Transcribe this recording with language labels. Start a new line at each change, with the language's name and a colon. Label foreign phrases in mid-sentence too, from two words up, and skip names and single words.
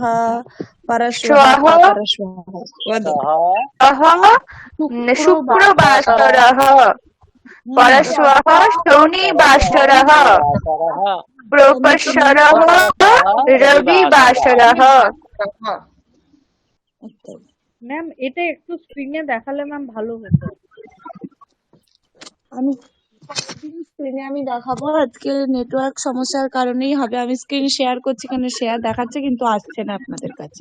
Sanskrit: श्वः परश्वः वद शुक्रवासरः परश्वः शनिवासरः प्रपरश्वः रविवासरः
Bangla: ম্যাম এটা একটু স্ক্রিনে দেখালে ম্যাম ভালো হতো। আমি স্ক্রিনে আমি দেখাবো, আজকে নেটওয়ার্ক সমস্যার কারণেই হবে। আমি স্ক্রিন শেয়ার করছি, এখানে শেয়ার দেখাচ্ছে কিন্তু আসছে না আপনাদের কাছে।